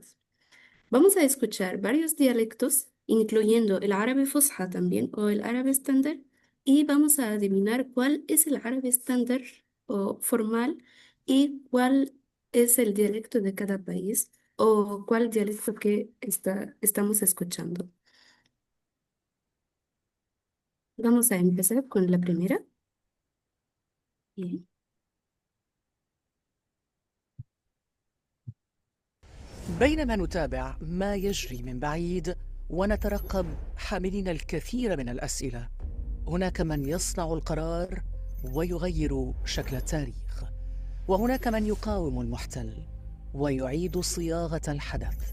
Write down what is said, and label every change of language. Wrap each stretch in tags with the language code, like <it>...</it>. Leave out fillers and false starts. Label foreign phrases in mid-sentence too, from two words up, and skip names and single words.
<es>Vamos a escuchar varios dialectos, incluyendo el árabe fusha también o el árabe estándar, y vamos a adivinar cuál es el árabe estándar o formal y cuál es el dialecto de cada país o cuál dialecto que estamos escuchando. Vamos a empezar con la primera. Bien.</es> <ar>بينما نتابع ما يجري من بعيد ونترقب حاملين الكثير من الأسئلة، هناك من يصنع القرار ويغير شكل التاريخ، وهناك من يقاوم المحتل ويعيد صياغة الحدث.</ar>